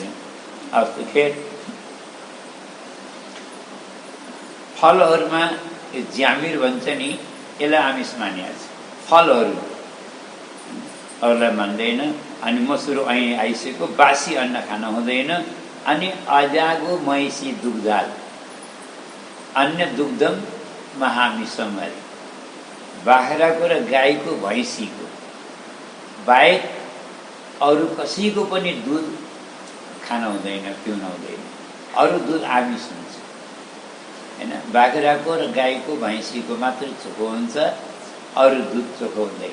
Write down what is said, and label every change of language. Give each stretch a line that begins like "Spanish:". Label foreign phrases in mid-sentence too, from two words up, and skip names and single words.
Nepali: अस्तु खेर फलहरूमा ज्यामिर भन्छ नि, यसलाई आमिष मानिएको छ। फलहरूलाई मान्दैन। अनि मसुरो आइसकेको बासी अन्न खान हुँदैन। अनि
Sanskrit: अजागो महिषी दुग्धाल अन्य दुग्धम महामिषम
Nepali: अरे, बाख्राको र गाईको भैँसीको बाहेक अरू कसैको पनि दुध खान हुँदैन, पिउन हुँदैन। अरू दुध आमिष हुन्छ होइन। बाख्राको र गाईको भैँसीको मात्रै चोखो हुन्छ, अरू दुध चोखो हुँदैन।